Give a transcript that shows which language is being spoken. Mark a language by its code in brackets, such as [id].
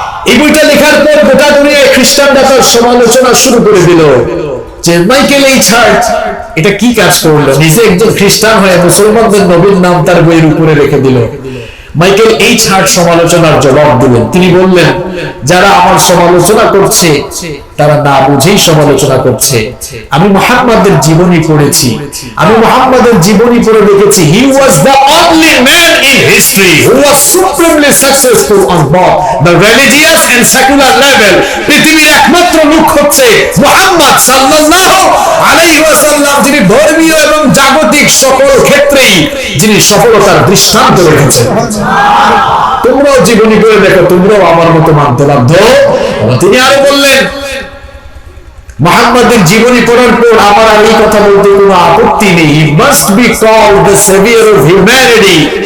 [bn] এই বইটা লেখার পর গোটা দুনিয়ায় খ্রিস্টানরা তার সমালোচনা শুরু করে দিল যে মাইকেল এইচ হার্ট এটা কি কাজ করলো, নিজে একজন খ্রিস্টান হয়ে মুসলমানদের নবীর নাম তার বইয়ের উপরে রেখে দিল। মাইকেল এইচ হার্ট সমালোচনার জবাব দিলেন। তিনি বললেন, যারা আমার সমালোচনা করছে তারা না বুঝেই সমালোচনা করছে। আমি মুহাম্মাদের জীবনী পড়েছি, আমি মুহাম্মাদের জীবনী পড়ে দেখেছি, [en] he was the only man in history who was supremely successful on both the religious and secular level। [bn] পৃথিবীর একমাত্র লোক হচ্ছে মুহাম্মদ সাল্লাল্লাহু আলাইহি ওয়াসাল্লাম, যিনি ধর্মীয় এবং জাগতিক সকল ক্ষেত্রেই যিনি সফলতার দৃষ্টান্ত রেখেছেন। তোমরাও জীবনী করে দেখো, তোমরাও আমার মতো মানতে বাধ্য। তিনি আরো বললেন, মুহাম্মাদের জীবনী পড়ার পর আমার আর এই কথা বলতে কোনো আপত্তি নেই, [en] he must be called the savior of humanity।